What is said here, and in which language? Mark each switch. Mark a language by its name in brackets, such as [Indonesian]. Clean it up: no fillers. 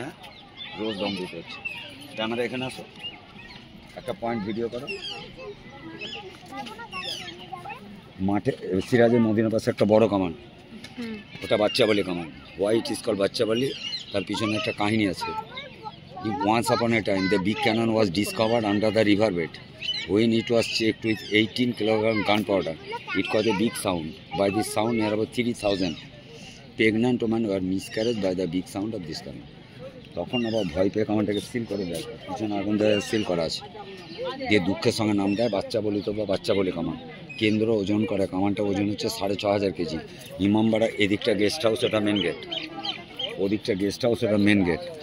[Bangla] হ্যাঁ, রোজ দম দিতে হচ্ছে। ক্যামেরা এখানে আসো, একটা পয়েন্ট ভিডিও করো। মাঠে সিরাজের মদিনার পাশে একটা বড় কামান, ওটা বাচ্চাবালি কামান। [English] What is call Bachhawali. [Bangla] তার পিছনে একটা কাহিনী আছে। [English] Once upon a time the big cannon was discovered under the river bed. When it was checked with 18 kilogram gunpowder, it caused a big sound. By this sound, near about 3,000 pregnant women were miscarried by the big sound of this cannon. [Bangla] তখন আবার ভয় পেয়ে কামানটাকে seal করে দেয়, পিছনে আগুন দিয়ে seal করা আছে, দিয়ে দুঃখের সঙ্গে নাম দেয় বাচ্চা বলি তো বা বাচ্চা বলি কামান। কেন্দ্র ওজন করে, কামানটা ওজন হচ্ছে 6,500 কেজি। ইমামবাড়া এদিকটা গেস্ট হাউস, ওটা মেন গেট, ওদিকটা গেস্ট হাউস, ওটা মেন গেট।